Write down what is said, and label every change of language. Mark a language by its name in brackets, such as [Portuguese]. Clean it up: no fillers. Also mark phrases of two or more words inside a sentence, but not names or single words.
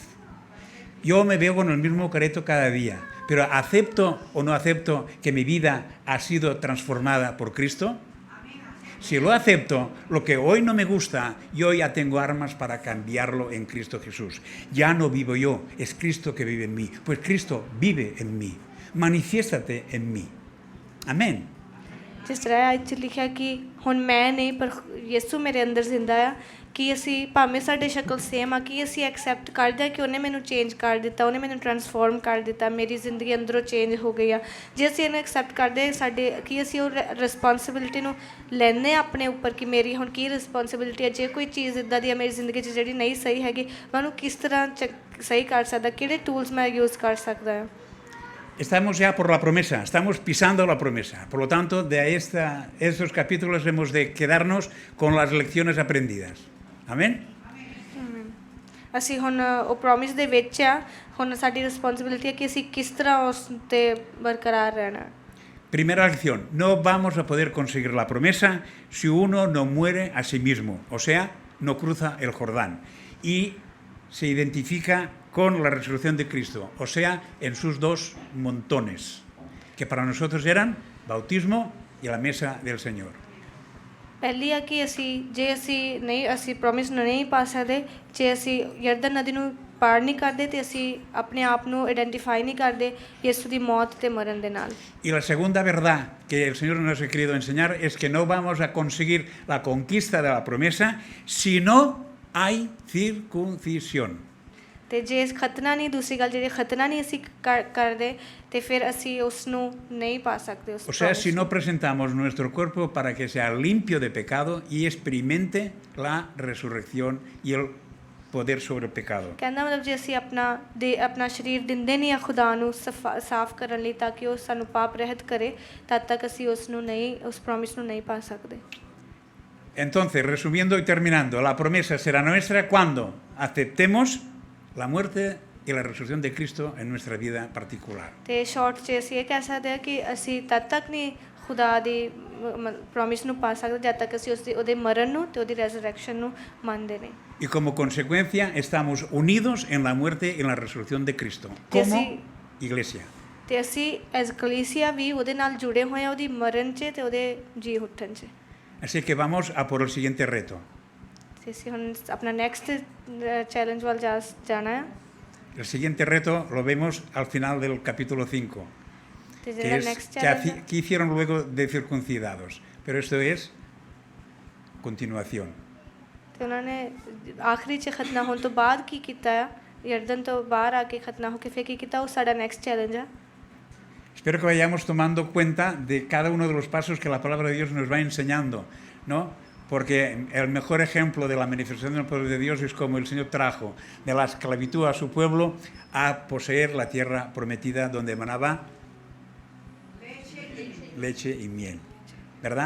[Spanish] Yo me veo con el mismo careto cada día, pero ¿acepto o no acepto que mi vida ha sido transformada por Cristo? Si lo acepto, lo que hoy no me gusta, yo ya tengo armas para cambiarlo en Cristo Jesús. Ya no vivo yo, es Cristo que vive en mí. Pues Cristo vive en mí. Manifiéstate en mí. Amén. [Punjabi] ਜਿਸ ਤਰ੍ਹਾਂ ਇੱਥੇ ਲਿਖਿਆ ਕਿ ਹੁਣ ਮੈਂ ਨਹੀਂ ਪਰ ਯਿਸੂ ਮੇਰੇ ਅੰਦਰ ਜ਼ਿੰਦਾ ਆ ਕਿ ਅਸੀਂ ਭਾਵੇਂ ਸਾਡੇ ਸ਼ਕਲ ਸੇਮ ਆ ਕਿ ਅਸੀਂ ਐਕਸੈਪਟ ਕਰਦੇ ਹਾਂ ਕਿ ਉਹਨੇ ਮੈਨੂੰ ਚੇਂਜ ਕਰ ਦਿੱਤਾ, ਉਹਨੇ ਮੈਨੂੰ ਟਰਾਂਸਫਾਰਮ ਕਰ ਦਿੱਤਾ, ਮੇਰੀ ਜ਼ਿੰਦਗੀ ਅੰਦਰੋਂ ਚੇਂਜ ਹੋ ਗਈ ਆ। ਜੇ ਅਸੀਂ ਇਹਨੂੰ ਐਕਸੈਪਟ ਕਰਦੇ ਹਾਂ ਸਾਡੇ ਕਿ ਅਸੀਂ ਉਹ ਰਿਸਪੋਂਸਿਬਿਲਿਟੀ ਨੂੰ ਲੈਂਦੇ ਹਾਂ ਆਪਣੇ ਉੱਪਰ ਕਿ ਮੇਰੀ ਹੁਣ ਕੀ ਰਿਸਪੋਂਸਿਬਿਲਿਟੀ ਹੈ। ਜੇ ਕੋਈ ਚੀਜ਼ ਇੱਦਾਂ ਦੀ ਆ ਮੇਰੀ ਜ਼ਿੰਦਗੀ 'ਚ ਜਿਹੜੀ ਨਹੀਂ ਸਹੀ ਹੈਗੀ, ਮੈਂ ਉਹਨੂੰ ਕਿਸ ਤਰ੍ਹਾਂ ਸਹੀ ਕਰ ਸਕਦਾ, ਕਿਹੜੇ ਟੂਲਸ ਮੈਂ ਯੂਜ਼ ਕਰ ਸਕਦਾ ਹਾਂ। [Spanish] Estamos ya por la promesa, estamos pisando la promesa. Por lo tanto, de estos capítulos hemos de quedarnos con las lecciones aprendidas. Amén. [Punjabi] ਅਸੀਂ ਹੁਣ ਉਹ ਪ੍ਰੋਮਿਸ ਦੇ ਵਿੱਚ ਆ, ਹੁਣ ਸਾਡੀ ਰਿਸਪੌਂਸਿਬਿਲਿਟੀ ਹੈ ਕਿ ਅਸੀਂ ਕਿਸ ਤਰ੍ਹਾਂ ਉਸ 'ਤੇ ਬਰਕਰਾਰ ਰਹਿਣਾ। [Spanish] Primera lección, no vamos a poder conseguir la promesa si uno no muere a sí mismo, o sea, no cruza el Jordán y se identifica con la resurrección de Cristo, o sea, en sus dos montones, que para nosotros eran bautismo y la mesa del Señor. [Punjabi] ਪਹਿਲੀ ਆ ਕਿ ਜੇ ਅਸੀਂ ਪ੍ਰੋਮਿਸ ਨੂੰ ਨਹੀਂ ਪਾ ਸਕਦੇ, ਜੇ ਅਸੀਂ ਯਰਦਨ ਨਦੀ ਨੂੰ ਪਾਰ ਨਹੀਂ ਕਰਦੇ ਤੇ ਅਸੀਂ ਆਪਣੇ ਆਪ ਨੂੰ ਆਇਡੈਂਟੀਫਾਈ ਨਹੀਂ ਕਰਦੇ ਯਿਸੂ ਦੀ ਮੌਤ ਤੇ ਮਰਨ ਦੇ ਨਾਲ। [Spanish] Y la segunda verdad que el Señor nos ha querido enseñar es que no vamos a conseguir la conquista de la promesa si no hay circuncisión. [Punjabi] ਤੇ ਜੇ ਖਤਨਾ ਨਹੀਂ, ਦੂਸਰੀ ਗੱਲ ਜਿਹੜੀ ਖਤਨਾ ਨਹੀਂ ਅਸੀਂ ਕਰਦੇ ਤੇ ਫਿਰ ਅਸੀਂ ਉਸ ਨੂੰ ਨਹੀਂ ਪਾ ਸਕਦੇ ਉਸ। [Spanish] O sea, si no presentamos nuestro cuerpo para que sea limpio de pecado y experimente la resurrección y el poder sobre el pecado. [Punjabi] ਕਹਿੰਦਾ ਮਤਲਬ ਜੇ ਅਸੀਂ ਆਪਣਾ ਸਰੀਰ ਦਿੰਦੇ ਨਹੀਂ ਆ ਖੁਦਾ ਨੂੰ ਸਾਫ਼ ਕਰਨ ਲਈ ਤਾਂ ਕਿ ਉਹ ਸਾਨੂੰ ਪਾਪ ਰਹਿਤ ਕਰੇ, ਤਦ ਤੱਕ ਅਸੀਂ ਉਸ ਪ੍ਰੋਮਿਸ ਨੂੰ ਨਹੀਂ ਪਾ ਸਕਦੇ। [Spanish] Entonces, resumiendo y terminando, la promesa será nuestra cuando aceptemos la muerte y la resurrección de Cristo en nuestra vida particular. [Punjabi] ਤੇ ਸ਼ਾਰਟ 'ਚ ਅਸੀਂ ਇਹ ਕਹਿ ਸਕਦੇ ਹਾਂ ਕਿ ਅਸੀਂ ਤਦ ਤੱਕ ਨਹੀਂ ਖੁਦਾ ਦੀ ਪ੍ਰੋਮਿਸ ਨੂੰ ਪਾ ਸਕਦੇ ਜਦ ਤੱਕ ਅਸੀਂ ਉਹਦੇ ਮਰਨ ਨੂੰ ਤੇ ਉਹਦੀ ਰੈਜ਼ਰੈਕਸ਼ਨ ਨੂੰ ਮੰਨਦੇ ਨਹੀਂ। [Spanish] Y como consecuencia estamos unidos en la muerte y en la resurrección de Cristo como iglesia. [Punjabi] ਤੇ ਅਸੀਂ ਐਜ਼ ਕਲੀਸਿਆ ਵੀ ਉਹਦੇ ਨਾਲ ਜੁੜੇ ਹੋਏ ਹਾਂ, ਉਹਦੀ ਮਰਨ 'ਚ ਤੇ ਉਹਦੇ ਜੀ ਉੱਠਣ 'ਚ। [Spanish] Así que vamos a por el siguiente reto. [Punjabi] ਤੇ ਅਸੀਂ ਹੁਣ ਆਪਣਾ [English] next challenge [Punjabi] ਵੱਲ ਜਾਣਾ ਹੈ। [Spanish] El siguiente reto lo vemos al final del capítulo 5, [Punjabi] ਤੇ [Spanish] que [Punjabi] ਜਿਹੜਾ [Spanish] es [Punjabi] ਨੈਕਸਟ [Spanish] que hicieron luego de circuncidados. Pero esto es continuación. [Punjabi] ਤੇ ਉਹਨਾਂ ਨੇ ਆਖਰੀ 'ਚ ਖਤਨਾ ਹੋਣ ਤੋਂ ਬਾਅਦ ਕੀ ਕੀਤਾ ਆ, ਯਰਦਨ ਤੋਂ ਬਾਹਰ ਆ ਕੇ ਖਤਨਾ ਹੋ ਕੇ ਫਿਰ ਕੀ ਕੀਤਾ, ਉਹ ਸਾਡਾ [English] next challenge [Punjabi] ਆ। [Spanish] Espero que vayamos tomando cuenta de cada uno de los pasos que la palabra de Dios nos va enseñando, ¿no? Porque el mejor ejemplo de la manifestación del poder de Dios es como el Señor trajo de la esclavitud a su pueblo a poseer la tierra prometida donde emanaba leche y miel, ¿verdad?